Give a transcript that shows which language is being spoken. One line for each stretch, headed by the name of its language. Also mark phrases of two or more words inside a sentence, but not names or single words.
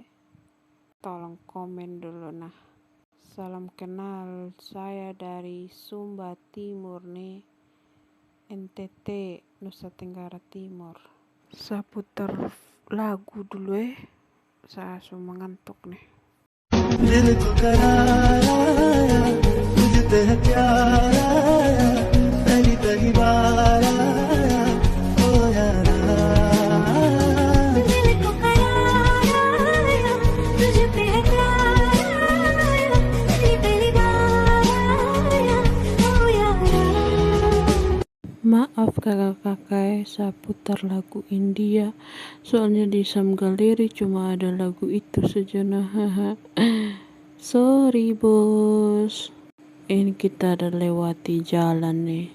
Indonesian: Tolong komen dulu nah. Salam kenal, saya dari Sumba Timur nih, NTT, Nusa Tenggara Timur. Saya putar lagu dulu saya sudah mengantuk nih.
Hindi: दिल को कराया मुझ पे है प्यार आया पहली पहली बार आया ओ यारा दिल को कराया मुझ पे है प्यार आया पहली पहली बार आया ओ यारा.
Indonesian: Maaf kakak-kakak, saya putar lagu India. Soalnya di Sam Galeri cuma ada lagu itu saja nah. Sorry bos. Ini kita ada lewati jalan nih.